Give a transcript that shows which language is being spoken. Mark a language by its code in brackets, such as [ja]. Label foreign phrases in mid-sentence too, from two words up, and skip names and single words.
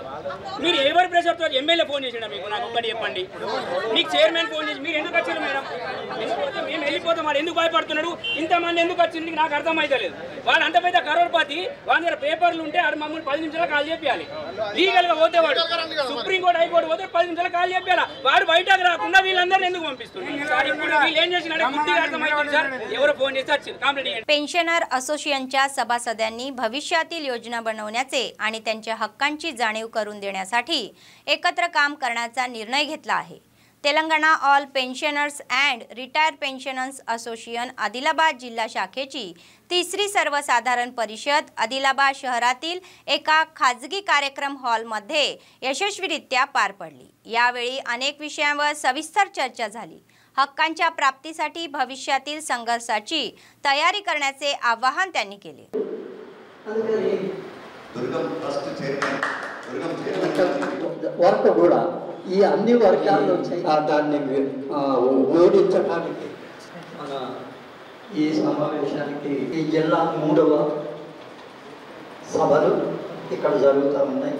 [te] మీరు ఎవరి ప్రెషర్తో ఎమ్మెల్యే ఫోన్ చేసినా మీకు నాకు ఒక్కటి చెప్పండి, మీకు చైర్మన్ ఫోన్ చేసి మీరు ఎందుకు వచ్చారు మేడం, మేము వెళ్ళిపోతాం, వాడు ఎందుకు భయపడుతున్నాడు, ఇంతమంది ఎందుకు వచ్చింది నాకు అర్థమైతలేదు। వాడు అంత పెద్ద కరోడ్పతి, వాడి దగ్గర పేపర్లు ఉంటే ఆడు మమ్మల్ని 10 నిమిషాలు కాల్ చెప్పాలి, లీగల్గా పోతే వాడు సుప్రీంకోర్టు హైకోర్టు పోతే 10 నిమిషాలు కాల్ చెప్పాలా, వాడు బయటకు రాకుండా వీళ్ళందరినీ ఎందుకు పంపిస్తున్నారు సార్? ఇప్పుడు వీళ్ళు ఏం చేసినా బుద్ధిగా అర్థమైంది సార్, ఎవరో ఫోన్ చేసి వచ్చింది కంప్లైంట్। [mr] पेन्शनर असोसिएशनच्या सभासदांनी भविष्यातील योजना बनवण्याचे आणि त्यांच्या हक्कांची जाणीव करून देण्यासाठी एकत्र काम करण्याचा निर्णय घेतला आहे। तेलंगणा ऑल पेन्शनर्स अँड रिटायर्ड पेन्शनर्स असोसिएशन आदिलाबाद जिल्हा शाखेची 3री सर्वसाधारण परिषद आदिलाबाद शहरातील एका खाजगी कार्यक्रम हॉलमध्ये यशस्वीरित्या पार पडली। यावेळी अनेक विषयांवर सविस्तर चर्चा झाली। हक्कांच्या प्राप्तीसाठी भविष्यातील संघर्षाची तयारी करण्याचे आवाहन त्यांनी केले। [te] వర్క్ కూడా ఈ అన్ని వర్గాల్లో దాన్ని వివరించడానికి మన ఈ సమావేశానికి ఈ జిల్లా 3వ సభలు ఇక్కడ జరుగుతూ ఉన్నాయి।